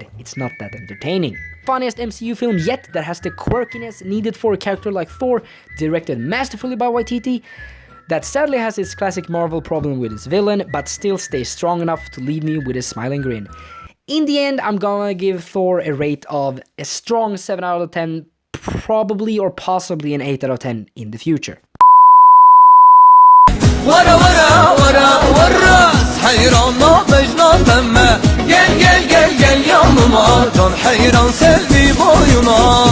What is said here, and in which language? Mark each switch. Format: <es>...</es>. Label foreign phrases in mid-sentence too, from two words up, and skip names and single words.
<en>It's not that entertaining. Funniest MCU film yet that has the quirkiness needed for a character like Thor, directed masterfully by Waititi, that sadly has its classic Marvel problem with its villain, but still stays strong enough to leave me with a smiling grin. In the end, I'm gonna give Thor a rate of a strong 7 out of 10, probably or possibly an 8 out of 10 in the future.</en> <ar>ورا ورا ورا والراس حيران ما مجنون تمه</ar> <tr>gel gel gel gel yanıma can hayran selvi boyuna</tr>